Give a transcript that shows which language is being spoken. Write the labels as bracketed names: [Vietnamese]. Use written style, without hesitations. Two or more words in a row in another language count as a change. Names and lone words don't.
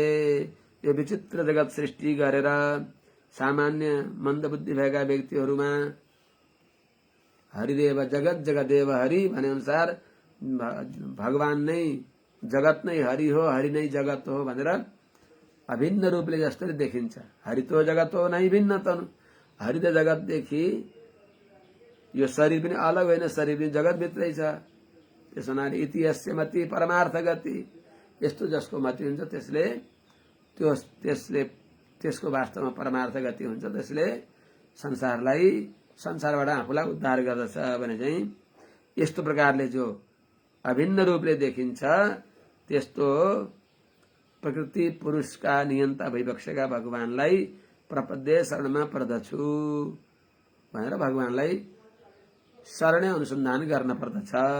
[Nepali] यो विचित्र जगत सृष्टि गरेर सामान्य मन्दबुद्धि भएका व्यक्तिहरूमा हरिदेव जगत जगदेव हरि भने अनुसार भगवान नै जगत नै हरि हो, हरि नै जगत हो भनेर अभिन्न रूपले जसरी देखिन्छ। हरि तो जगत हो नै भिन्न तनु, हरि त जगतदेखि यो शरीर पनि अलग होइन, शरीर पनि जगतभित्रै छ। त्यसो हुनाले इति यस्य मति परमार्थ गति, यस्तो जसको मति हुन्छ त्यसको वास्तवमा परमार्थ गति हुन्छ, त्यसले संसारबाट आफूलाई उद्धार गर्दछ भने चाहिँ यस्तो प्रकारले जो अभिन्न रूपले देखिन्छ त्यस्तो प्रकृति पुरुषका नियन्ता भइबक्सेका भगवानलाई प्रपद्ये शरणमा पर्दछु भनेर भगवानलाई शरणै अनुसन्धान गर्न पर्दछ।